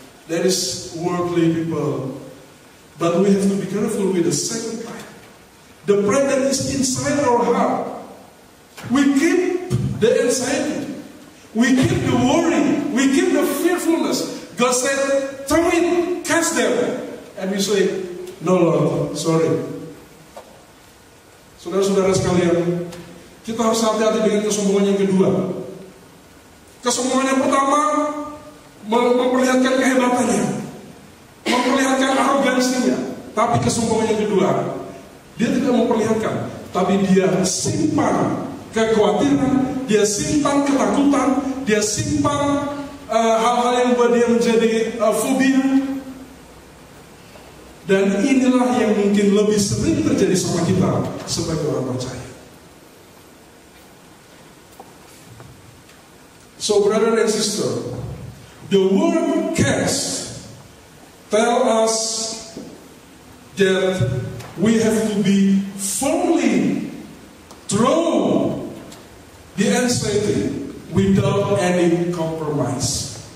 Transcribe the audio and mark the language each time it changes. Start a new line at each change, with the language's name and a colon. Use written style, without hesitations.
English: That is worldly people. But we have to be careful with the second pride. The pride that is inside our heart. We keep the anxiety. We keep the worry. We keep the fearfulness. God said, throw it, cast them. And we say, no Lord, sorry.
Indonesian: Saudara-saudara sekalian, kita harus hati-hati dengan kesombongan yang kedua. Kesombongan yang pertama memperlihatkan kehebatannya, memperlihatkan arogansinya. Tapi kesombongan yang kedua, dia tidak memperlihatkan, tapi dia simpan kekhawatiran, dia simpan ketakutan, dia simpan hal-hal yang buat dia menjadi fobia. Dan inilah yang mungkin lebih sering terjadi sama kita sebagai orang percaya.
English: So brother and sister, the word cast tell us that we have to be firmly throw the anxiety without any compromise.